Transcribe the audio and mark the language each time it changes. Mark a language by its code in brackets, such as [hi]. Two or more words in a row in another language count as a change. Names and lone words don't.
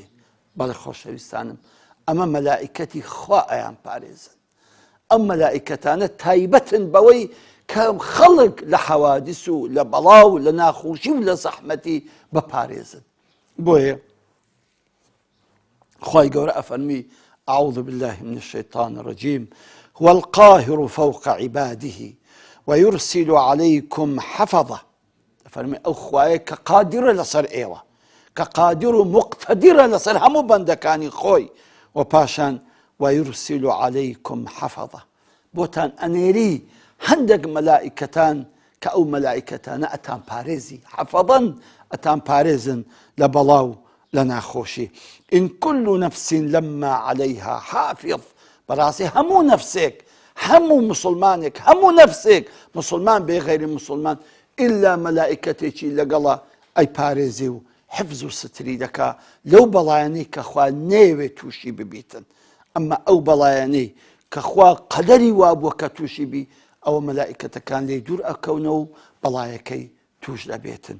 [ckb] بەڵێ خۆشەویستانم، ئەمە مەلائیکەتی خوا ئەیان پارێزن. ئەم مەلائیکەتانە تایبەتن بەوەی کە خەڵک لە حەوادیس و لە بەڵا و لە ناخۆشی و لە زەحمەتی بپارێزن. بۆیە خوای گەورە ئەفەرمی: [ar] أعوذ بالله من الشيطان الرجيم هو القاهر فوق عباده ويرسل عليكم حفظة. [ckb] ئەفەرمی ئەو خوایە کە قادرە لەسەر ئێوە، کە قادر و مقتەدیرە لەسەر هەموو بەندەکانی خۆی، و پاشان [ar] ويرسل عليكم حفظة، [ckb] بۆتان ئەنێری هەندێک مەلائیکەتان کە ئەو مەلائیکەتانە ئەتان پارێزی، حەفەظەن ئەتان پارێزن لە بەڵا و لە ناخۆشی. [ar] إن كل نفس لما عليها حافظ. [ckb] بەڕاستی هەموو نەفسێک، هەموو مسلمانێک، هەموو نەفسێک، مسلمان بێ غەیری مسلمان، ئیلا مەلائیکەتێکی لەگەڵە ئەی پارێزی و حفظ و ستری دەکا لەو بەڵایانەی کە خوا نەیەوێت تووشی ببیتن. ئەمما ئەو بەڵایانەی کە خوا قەدەری وابووە کە تووشی بی، ئەوە مەلائیکەتەکان لێی دوور ئەکەونەوە و بەڵایەکەی توش دەبێتن.